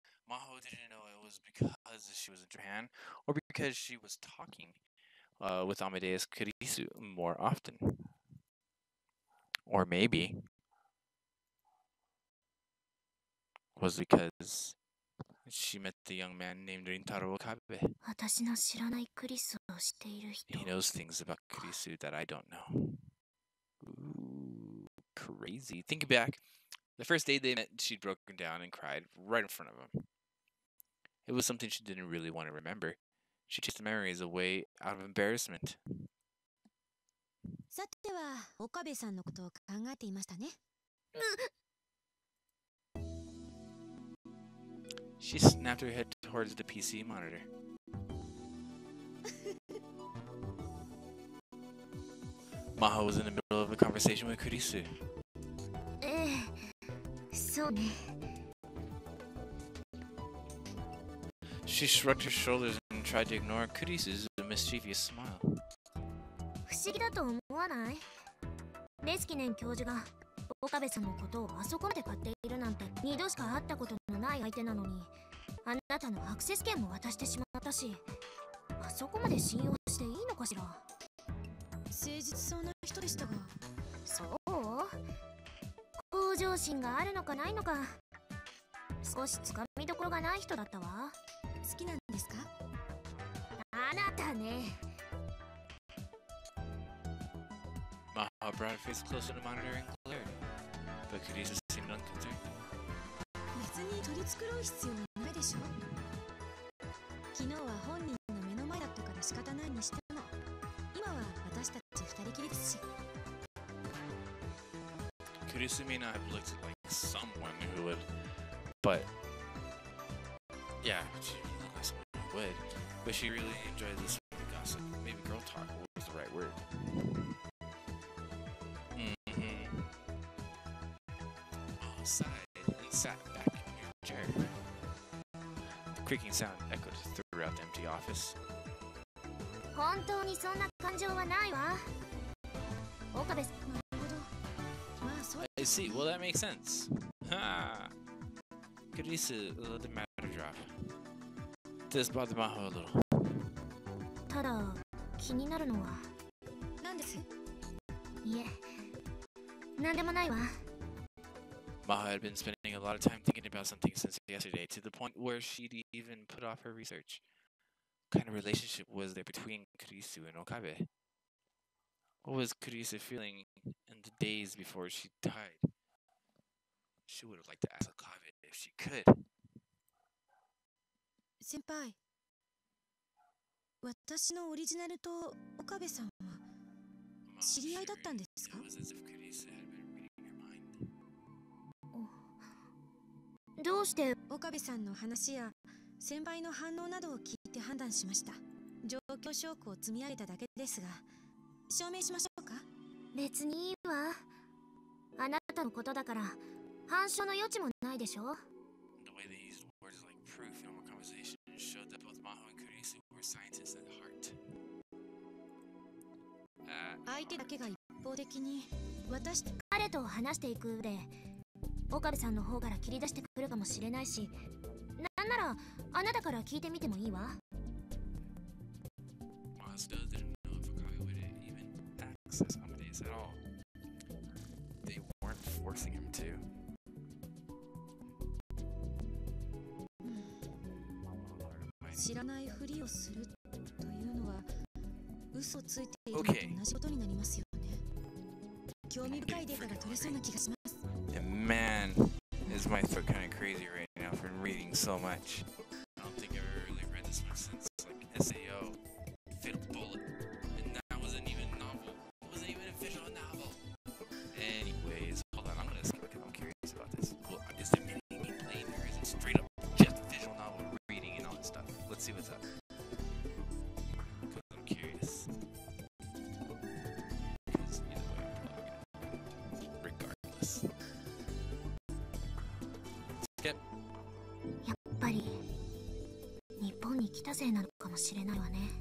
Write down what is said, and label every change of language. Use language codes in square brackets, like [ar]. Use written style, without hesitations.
[en] Maho didn't know it was because she was in Japan or because she was talking with Amadeus Kurisu more often. Or maybe was because she met the young man named Rintaro Okabe. [ja] 私の知らないクリスを知っている人。 [en] He knows things about Kurisu that I don't know. Ooh, crazy. Think back. The first day they met, she'd broken down and cried right in front of him. It was something she didn't really want to remember. She chased the memories away out of embarrassment. [ja] さては岡部さんのことを考えていましたね。 [en] She snapped her head towards the PC monitor. Maho was in the middle of a conversation with Kurisu. [ja] そうね。 [en] She shrugged her shoulders and tried to ignore Kurisu's mischievous smile. [ja] 不思議だと思わない？レスキネン教授が岡部さんのことをあそこまで買っているなんて2度しか会ったことのない相手なのに、あなたのアクセス権も渡してしまったし、あそこまで信用していいのかしら？誠実そうな人でしたが。そう？向上心があるのかないのか、少しつかみどころがない人だったわ。好きなんですか？あなたね。 [en] Maho brought her face closer to the monitor and glared, but Kurisu seemed unconcerned. [ja] 別に取り繕う必要ないでしょ。昨日は本人の目の前だったから仕方ないにしても、今は私たち二人きりですし。 [en] Kurisu may not have looked like someone who would, but yeah, she didn't look like someone who would. But she really enjoyed this gossip. Maybe girl talk was the right word. Maho sighed and sat back in her chair. The creaking sound echoed throughout the empty office. [ja] 本当にそんな感情はないわ。岡部さん。なるほど。まあそう。 [en] I see. Well, that makes sense. Ha! Kurisu let the matter drop. This bothered Maho a little. [ja] ただ気になるのは。んです？いえ、なんでもないわ。 [en] Maha had been spending a lot of time thinking about something since yesterday, to the point where she'd even put off her research. What kind of relationship was there between Kurisu and Okabe? What was Kurisu feeling in the days before she died? She would have liked to ask Okabe if she could. [ja] 先輩、私のオリジナルと岡部さんは知り合いだったんですか？ [en] It was as if Kurisu had been reading her mind. [ja] どうして？岡部さんの話や先輩の反応などを聞いて判断しました。状況証拠を積み上げただけですが、証明しましょうか？別にいいわ。あなたのことだから反証の余地もないでしょ。 [en] The way they used words like proof in our conversation showed that both Maho and Kurisu were scientists at heart. [ja] 相手だけが一方的に彼と話していく上で岡部さんの方から切り出してくるかもしれないし、なんならあなたから聞いてみてもいいわ。 [en] Maho still didn't know if Okabe would even access Amadeus at all. They weren't forcing him to. [ja] 知らないふりをするというのは嘘ついているのと同じことになりますよね。興味深いデータが取れそうな気がします。 [en] And man, is my throat kind of crazy right now from reading so much. I don't think I've ever really read this much since like SAO, Fatal Bullet, and that wasn't even a novel. It wasn't even a visual novel. Anyways, hold on, I'm gonna skip because I'm curious about this. Well, is there any gameplay in there? Is it straight up just visual novel reading and all that stuff? Let's see what's up. Because I'm curious. Because either way, I'm probably gonna regardless. Skip. [ja] やっぱり日本に来たせいなのかもしれないわね。